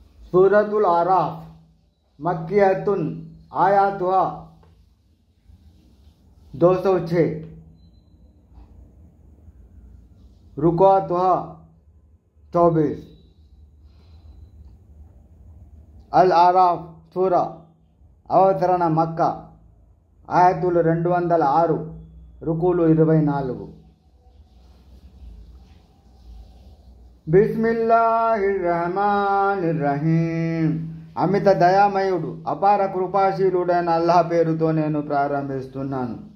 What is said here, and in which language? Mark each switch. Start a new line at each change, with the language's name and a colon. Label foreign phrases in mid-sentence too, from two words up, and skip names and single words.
Arabic: سورة الأعراف مكية آياتها 206 ركوعاتها 24
Telugu: अल आराफ सूरा అవతరణ మక్కా ఆయతులు 206 రుకులు 24
Arabic: بسم الله الرحمن الرحيم
Telugu: అమిత దయామయుడు అపార కృపాశీలుడైన అల్లాహ్ పేరుతో నేను ప్రారంభిస్తున్నాను.